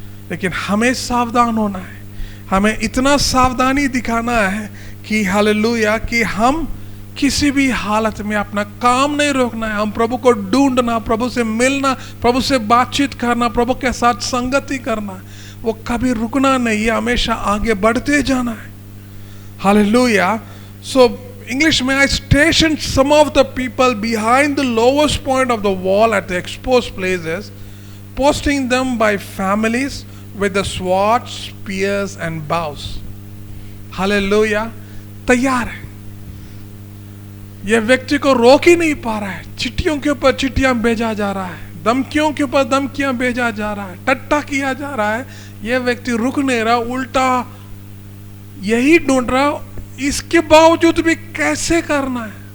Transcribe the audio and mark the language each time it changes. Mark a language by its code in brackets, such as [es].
[hi] लेकिन हमें सावधान होना है, हमें इतना सावधानी दिखाना है कि हालेलुया, कि हम किसी भी हालत में अपना काम नहीं रोकना है। हम प्रभु को ढूंढना, प्रभु से मिलना, प्रभु से बातचीत करना, प्रभु के साथ संगति करना, वो कभी रुकना नहीं है, हमेशा आगे बढ़ते जाना है। हालेलुया। [en] सो English में, I stationed some of the people behind the lowest point of the wall at the exposed places, posting them by families with the swords, spears and bows. [hi] Hallelujah. तैयार है। यह व्यक्ति को रोक ही नहीं पा रहा है, चिट्ठियों के ऊपर चिट्ठियां भेजा जा रहा है, धमकियों के ऊपर धमकियां भेजा जा रहा है, टट्टा किया जा रहा है। यह व्यक्ति रुक नहीं रहा, उल्टा यही ढूंढ रहा, इसके बावजूद भी कैसे करना है।